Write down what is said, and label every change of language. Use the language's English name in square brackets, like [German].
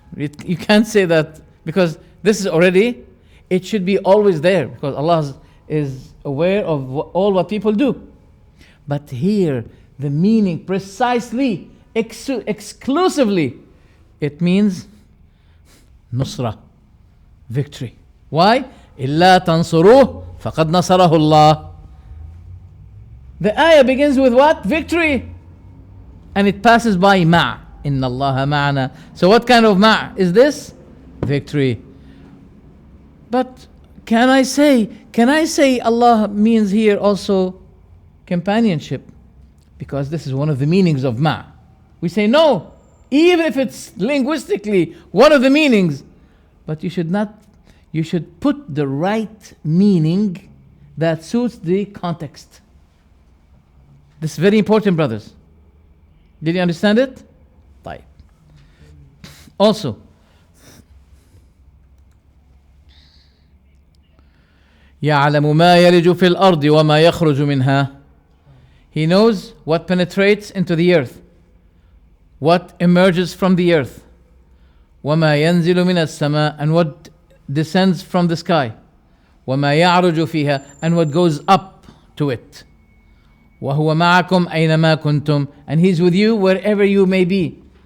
[English] You can't say that because this is already, it should be always there because Allah is aware of all what people do. But here, the meaning precisely, exclusively, it means nusra, victory. Why? [Arabic] إلا تنصروه فقد نصره الله. [English] The ayah begins with what? Victory. And it passes by ma'. [Arabic] إن الله معنا. [English] So what kind of ma' is this? Victory. But can I say Allah means here also companionship? Because this is one of the meanings of ma'. We say no, even if it's linguistically one of the meanings, but you should put the right meaning that suits the context. This is very important, brothers. Did you understand it? طيب. [Arabic] Also, يعلم ما يلج في الأرض وما يخرج منها. [English] He knows what penetrates into the earth, what emerges from the earth. [Arabic] وما ينزل من السماء, [English] and what descends from the sky. [Arabic] وما يعرج فيها, [English] and what goes up to it. [Arabic] وهو معكم أينما كنتم, [English] and He's with you wherever you may be.